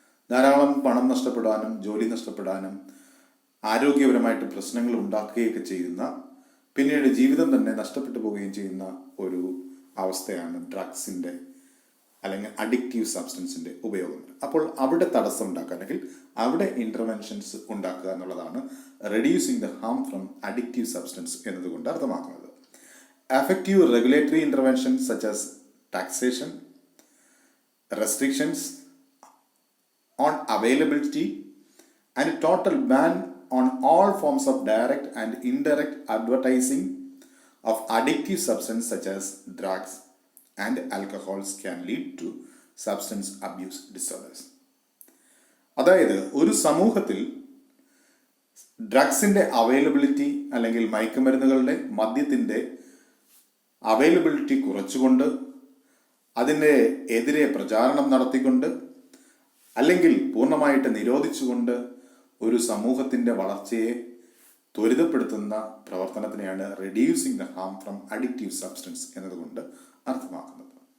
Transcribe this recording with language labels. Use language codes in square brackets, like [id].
[ml] ധാരാളം പണം നഷ്ടപ്പെടാനും ജോലി നഷ്ടപ്പെടാനും ആരോഗ്യപരമായിട്ട് പ്രശ്നങ്ങൾ ഉണ്ടാക്കുകയൊക്കെ ചെയ്യുന്ന പിന്നീട് ജീവിതം തന്നെ നഷ്ടപ്പെട്ടു പോവുകയും ചെയ്യുന്ന ഒരു അവസ്ഥയാണ് ഡ്രഗ്സിൻ്റെ അല്ലെങ്കിൽ അഡിക്റ്റീവ് സബ്സ്റ്റൻസിൻ്റെ ഉപയോഗം. അപ്പോൾ അവിടെ തടസ്സം ഉണ്ടാക്കുക അല്ലെങ്കിൽ അവിടെ ഇൻ്റർവെൻഷൻസ് ഉണ്ടാക്കുക എന്നുള്ളതാണ് [en] reducing the harm from addictive substance [ml] എന്നതുകൊണ്ട് അർത്ഥമാക്കുന്നത്. [en] Effective regulatory intervention such as taxation, restrictions on availability and total ban on all forms of direct and indirect advertising of addictive substances such as drugs and alcohols can lead to substance abuse disorders. [ml] അതായത് ഒരു സമൂഹത്തിൽ ഡ്രഗ്സിൻ്റെ availability അല്ലെങ്കിൽ മയക്കുമരുന്നുകളുടെ മദ്യത്തിൻ്റെ availability കുറച്ചുകൊണ്ട് അതിൻ്റെ എതിരെ പ്രചാരണം നടത്തിക്കൊണ്ട് അല്ലെങ്കിൽ പൂർണ്ണമായിട്ട് നിരോധിച്ചുകൊണ്ട് ഒരു സമൂഹത്തിൻ്റെ വളർച്ചയെ ത്വരിതപ്പെടുത്തുന്ന പ്രവർത്തനത്തിനെയാണ് [en] reducing the harm from addictive substance [ml] എന്നതുകൊണ്ട് അർത്ഥമാക്കുന്നത്.